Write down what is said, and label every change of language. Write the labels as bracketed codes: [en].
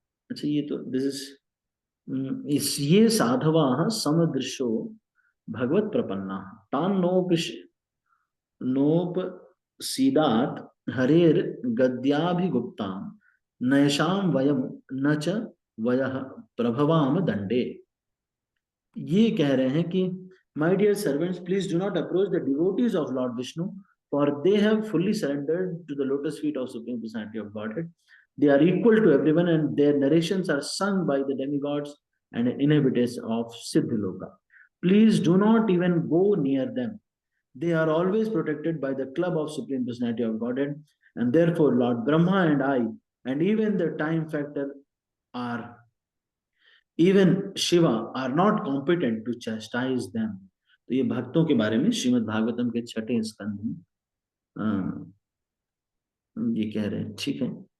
[hi] अच्छा, ये तो [en] this is [sa] इस ये साधवा समदृशो भगवत प्रपन्ना तान नोप सीदात हरेर गद्याभिगुप्ता नैषाम वयम न च वयः प्रभवाम दंडे। [hi] ये कह रहे हैं कि [en] My dear servants please do not approach the devotees of Lord Vishnu for they have fully surrendered to the lotus feet of supreme personality of godhead. They are equal to everyone and their narrations are sung by the demigods and inhabitants of Siddhaloka. Please do not even go near them. They are always protected by the club of Supreme Personality of Godhead, and therefore Lord Brahma and I, and even the time factor are even Shiva are not competent to chastise them. [hi] तो ये भक्तों के बारे में श्रीमद् भागवतम के छठे स्कंध में ये कह रहे हैं। ठीक है।